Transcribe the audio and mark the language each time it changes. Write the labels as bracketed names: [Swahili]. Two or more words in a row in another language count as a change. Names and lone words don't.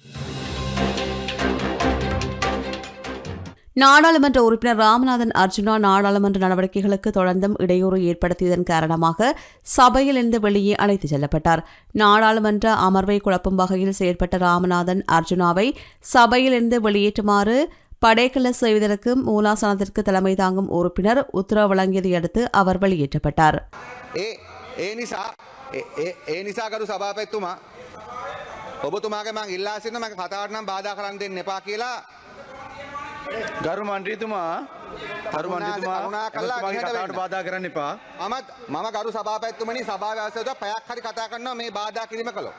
[Tamil] நாடாளுமன்ற உறுப்பினர் ராமநாதன் அர்ஜுனா நாடாளுமன்ற நடவடிக்கைகளுக்கு தொடர்ந்தும் இடையூறு ஏற்படுத்தியதன் காரணமாக சபையிலிருந்து வெளியே அழைத்துச் செல்லப்பட்டார். நாடாளுமன்ற அமர்வை குழப்பும் வகையில் செயற்பட்ட ராமநாதன் அர்ஜுனாவை சபையிலிருந்து வெளியேற்றுமாறு படைக்கல செய்வதற்கு மூலாசனத்திற்கு தலைமை தாங்கும் உறுப்பினர் உத்தரவு வழங்கியதை அடுத்து அவர் வெளியேற்றப்பட்டார். [Sinhala] ගරු මන්ත්‍රීතුමා කතාවට බාධා කරන්න එපා. මම ගරු සභාපතිතුමනි සභාවේ අවසරද පැයක් හරි කතා කරනවා මේ බාධා කිරීම කළොත්.